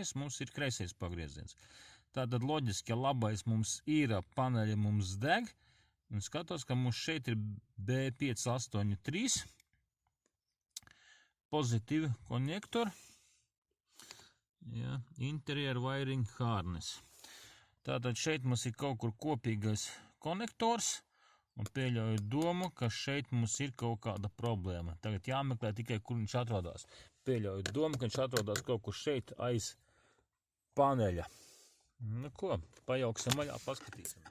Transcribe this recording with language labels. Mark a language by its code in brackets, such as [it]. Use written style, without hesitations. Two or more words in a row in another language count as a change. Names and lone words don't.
[lv] mums ir kreisais pagrieziens. Tātad loģiski, ja labais mums ir, paneļi mums deg, un skatos, ka mums šeit ir B583 pozitīvi konektori, ja, [en] interior wiring harness. [lv] Tātad šeit mums ir kaut kur kopīgais konektors, un pieļauju domu, ka šeit mums ir kaut kāda problēma. Tagad jāmeklē tikai, kur viņš atrodas. Pieļauju domu, ka viņš atrodas kaut kur šeit aiz paneļa. Nu ko, pajauksim vaļā, paskatīsim.